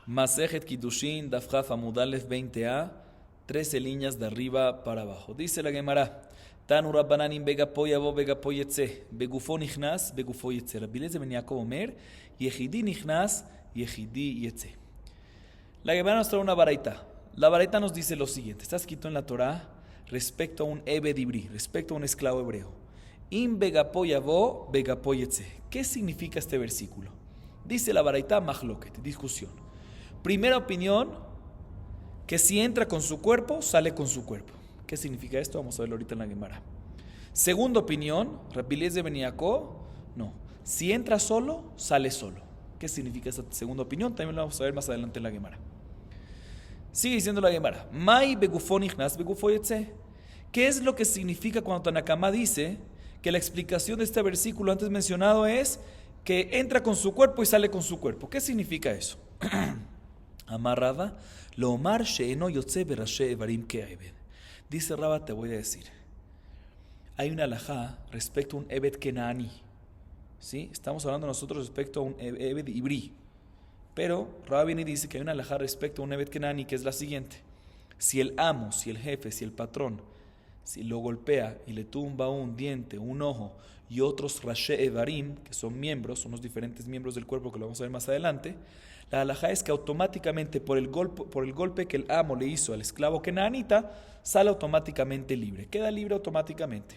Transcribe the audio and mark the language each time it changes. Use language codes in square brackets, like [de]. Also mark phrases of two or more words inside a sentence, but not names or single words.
[es] Masejet Kiddushin, [he] דף כ עמוד א [es] 20a, 13 líneas de arriba para abajo. Dice la Gemara, [he] תנו רבנן בגפו יבא בגפו יצא בגופו נכנס בגופו יצא. רבי אליעזר בן יעקב אומר יחידי נכנס יחידי יצא. [es] La Gemara nos trae una baraita. La baraita nos dice lo siguiente, está escrito en la Torah respecto a un [he] עבד עברי, [es] respecto a un esclavo hebreo. [he] אם בגפו יבא בגפו יצא. [es] ¿Qué significa este versículo? Dice la baraita Mahloket, discusión. Primera opinión, que si entra con su cuerpo, sale con su cuerpo. ¿Qué significa esto? Vamos a verlo ahorita en la Gemara. Segunda opinión, Rabbi Eliezer ben Yaakov, no. Si entra solo, sale solo. ¿Qué significa esta segunda opinión? También lo vamos a ver más adelante en la Gemara. Sigue diciendo la Gemara. [he] מאי בגופו נכנס בגופו יצא. [es] ¿Qué es lo que significa cuando Tanakama dice que la explicación de este versículo antes mencionado es que entra con su cuerpo y sale con su cuerpo? ¿Qué significa eso? [he] אמר רבא לומר שאינו יוצא בראשי אברים כעבד. [es] Dice Rava, te voy a decir. Hay una alajá respecto a un [he] עבד כנעני. [es] ¿Sí? Estamos hablando nosotros respecto a un [he] עבד עברי. [es] Pero Rava viene y dice que hay una alajá respecto a un [he] עבד כנעני [es] que es la siguiente. Si el amo, si el jefe, si el patrón, si lo golpea y le tumba un diente, un ojo y otros [he] ראשי אברים, [es] que son miembros, son los diferentes miembros del cuerpo que lo vamos a ver más adelante, la halajá es que automáticamente por el golpe que el amo le hizo al esclavo kenaanita, sale automáticamente libre, queda libre automáticamente.